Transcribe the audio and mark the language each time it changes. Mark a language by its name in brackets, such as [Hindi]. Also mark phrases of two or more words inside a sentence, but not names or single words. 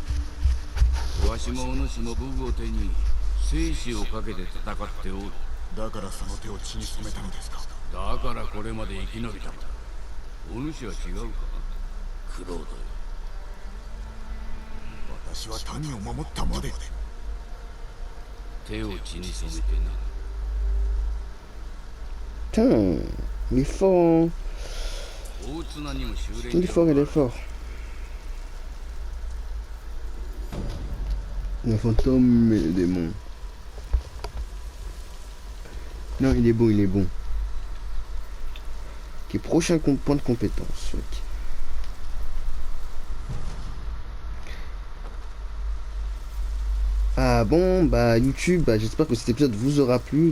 [Japanese] わしもお主も武具を手に生死をかけて戦っておる。だからその手を血に染めたのですか？だからこれまで生き延びたのだ。お主は違うか、クロードよ。私は民を守ったまで。手を血に染めてな。 [French] Putain, il est fort. Hein. [Japanese] 大綱にも修練 [French] Il est fort, il est fort. Le fantôme et le démon. Non, il est bon, il est bon. Ok, prochain point de compétence. Ok. Ah bon, bah YouTube, bah, j'espère que cet épisode vous aura plu.